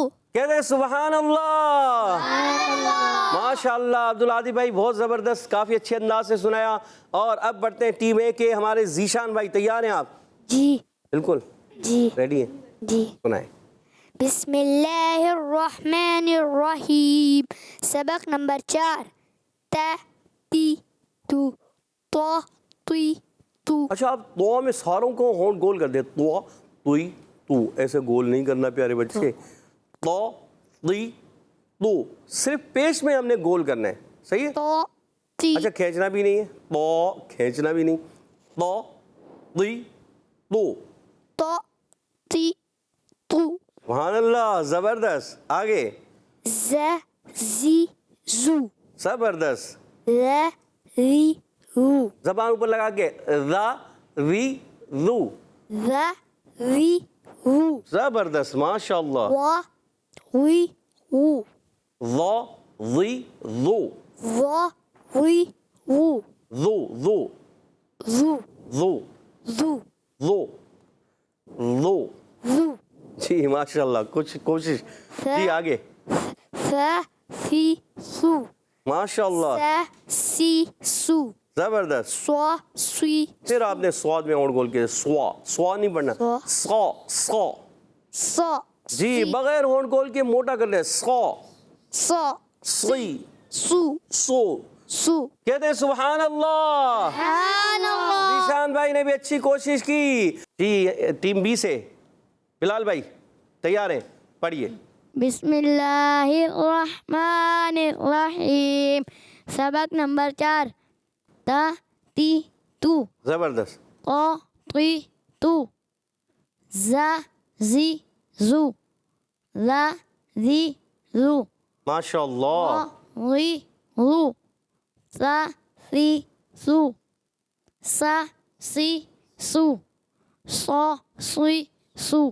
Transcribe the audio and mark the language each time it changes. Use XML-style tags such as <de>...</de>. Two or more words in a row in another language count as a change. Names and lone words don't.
<ur>کہتے ہیں</ur> <ar>سبحان اللہ. ماشاء اللہ.</ar> <ur>عبدالعادی بھائی بہت زبردست, کافی اچھے انداز سے سنایا. اور اب بڑھتے ہیں ٹیم اے کے ہمارے ذیشان بھائی. تیار ہیں آپ؟ جی بالکل جی ریڈی ہیں, جی. سنائیں.</ur> <ar>بسم اللہ الرحمن الرحیم.</ar> <ur>سبق نمبر 4.</ur> <ar>تا تی تو تو تی تو.</ar> <ur>اچھا آپ دعا میں ساروں کو ہونٹ گول کر دیں.</ur> <ar>تو توئی تو,</ar> <ur>ایسے گول نہیں کرنا پیارے بچے.</ur> <ar>تو تی تو,</ar> <ur>صرف پیش میں ہم نے گول کرنا ہے, صحیح ہے.</ur> <ar>تو تی.</ar> <ur>اچھا کھینچنا بھی نہیں ہے, تو کھینچنا بھی نہیں.</ur> <ar>تو تی تو. تو تی تو. سبحان اللہ,</ar> <ur>زبردست. آگے.</ur> <ar>ز زی زو.</ar> <ur>زبردست.</ur> <ar>ر ری رو.</ar> <ur>زبان اوپر لگا کے,</ur> <ar>را ری رو. ر ری رو. زبردست, ماشاء اللہ. وا وی وو. وا ری رو. وا وی وو. رو رو زو رو زو رو رو. زو.</ar> <ur>جی</ur> <ar>ماشاء اللہ,</ar> <ur>کچھ کوشش. جی آگے.</ur> <ar>ف سی سو. ماشاء اللہ, س سی سو.</ar> <ur>زبردست.</ur> <ar>سو سی.</ar> <ur>پھر آپ نے سواد میں اور گول کیا, سوا. سوا نہیں پڑھنا,</ur> <ar>سوا. سو سو. سو.</ar> <ur>جی بغیر ہونٹ گول کے موٹا کر لیں, سو</ur> <ar>سو. سی سو سو. سو.</ar> <ur>کہتے ہیں</ur> <ar>سبحان اللہ. سبحان اللہ.</ar> <ur>ذیشان بھائی نے بھی اچھی کوشش کی. جی ٹیم بی سے بلال بھائی تیار ہیں, پڑھیے.</ur> <ar>بسم اللہ الرحمن الرحیم.</ar> <ur>سبق نمبر 4.</ur> <ar>تا تی تو.</ar> <ur>زبردست.</ur> <ar>تو تی تو. زا زی زو. لا زی زو. ماشاء اللہ. ری رو. سا سی سو. سا سی سو. سو سی سو.</ar>